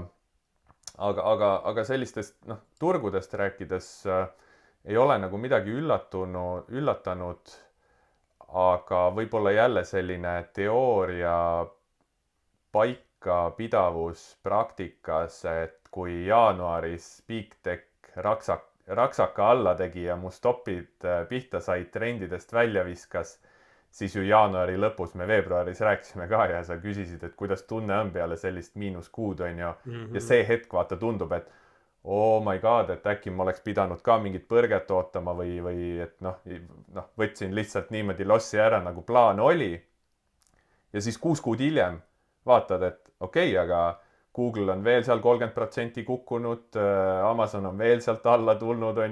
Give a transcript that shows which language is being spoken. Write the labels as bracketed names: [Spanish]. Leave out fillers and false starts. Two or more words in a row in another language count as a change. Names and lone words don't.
[Estonian] aga sellistest noh, turgudest rääkides ei ole nagu midagi üllatanud, aga võib-olla jälle selline teooria paikapidavus praktikas, et kui jaanuaris [English] Big Tech [Estonian] raksaka alla tegi ja mu stopid pihta said, trendidest välja viskas, siis ju jaanuari lõpus me veebruaris rääkisime ka ja sa küsisid, et kuidas tunne on peale sellist miinuskuud on ju. Ja see hetk vaata tundub, et [English] oh my god, [Estonian] et äkki ma oleks pidanud ka mingit põrget ootama või et noh, võtsin lihtsalt niimoodi lossi ära, nagu plaan oli. Ja siis 6 kuud hiljem vaatad, et okei, aga Google on veel seal 30% kukkunud, Amazon on veel sealt alla tulnud, on ju